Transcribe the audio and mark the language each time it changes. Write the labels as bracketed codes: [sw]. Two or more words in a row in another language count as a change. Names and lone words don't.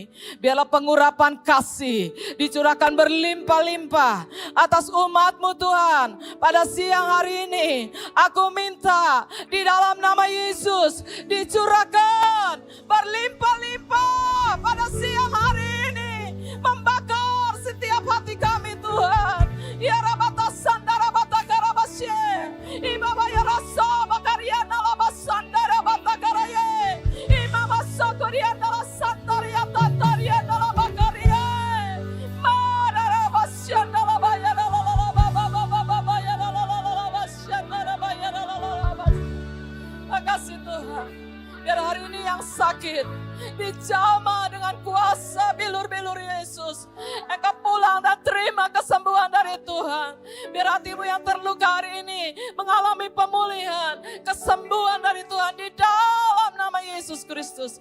[id] Biarlah pengurapan kasih dicurahkan berlimpah-limpah atas umat-Mu Tuhan. Pada siang hari ini, aku minta di dalam nama Yesus dicurahkan berlimpah-limpah pada siang hari ini. Membakar setiap hati kami Tuhan. Ya rabata sandara bata karabasye. Ibaba ya rasa bakariana laba sandara bata karaye. Imama sokoriana la sandaria tatariana la bakarie. Mara basyana la bayana la la baba ya la la basyana la bayana la la. Makasih Tuhan. Biar hari ini yang sakit dijamah dengan kuasa bilur-bilur Yesus. Engkau pulang dan terima kesembuhan dari Tuhan. Biar hatimu yang terluka hari ini mengalami pemulihan, kesembuhan dari Tuhan di dalam nama Yesus Kristus.